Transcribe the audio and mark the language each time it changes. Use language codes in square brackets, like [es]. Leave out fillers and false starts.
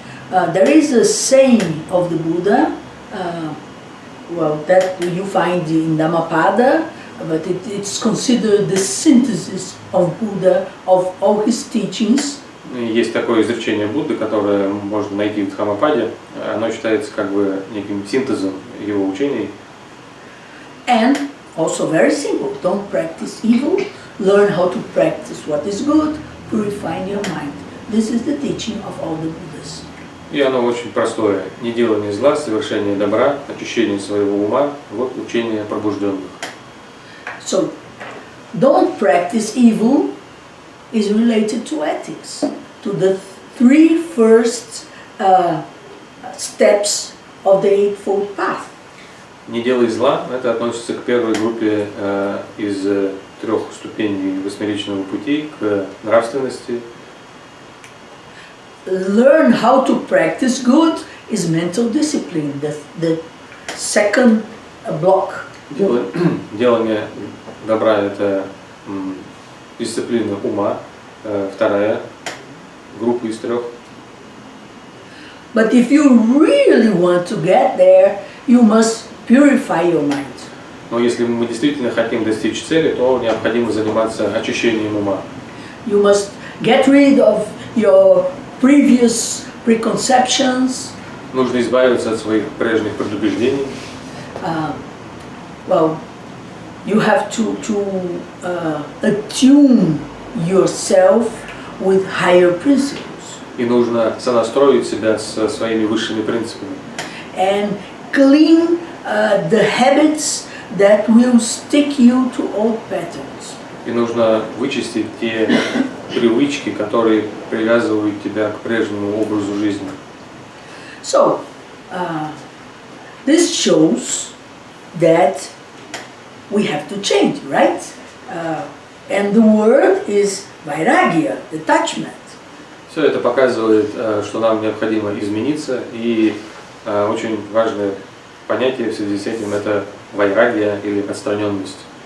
[en] There is a saying of the Buddha, well, that you find in Dhammapada, but it's considered the synthesis of Buddha, of all his teachings. [ru] Есть такое изречение Будды, которое можно найти в Дхаммападе. Оно считается как бы неким синтезом его учений. [en] And also very simple. Don't practice evil. Learn how to practice what is good, purifying your mind. This is the teaching of all the Buddhas. [ru] И оно очень простое. Неделание зла, совершение добра, очищение своего ума, вот учение пробужденных. [en] So, don't practice evil is related to ethics, to the three first steps of the Eightfold Path. [ru] Не делай зла, это относится к первой группе из 3 ступеней восьмеричного пути, к нравственности. [en] Learn how to practice good is mental discipline, the second block. [ru] Делание добра – это дисциплина ума, вторая группа из 3. [en] But if you really want to get there, you must purify your mind. [ru] Но если мы действительно хотим достичь цели, то необходимо заниматься очищением ума. [en] You must get rid of your previous preconceptions. [ru] Нужно избавиться от своих прежних предубеждений. [en] Well, you have to attune yourself with higher principles. [ru] И нужно сонастроить себя со своими высшими принципами. [en] And clean the habits that will stick you to old patterns. [ru] И нужно вычистить те привычки, которые привязывают тебя к прежнему образу жизни. [en] So, this shows that we have to change, right? And the word is vairagya, detachment. [ru] Все это показывает, что нам необходимо измениться, и очень важное понятие в связи с этим – это вайрагья или отстраненность.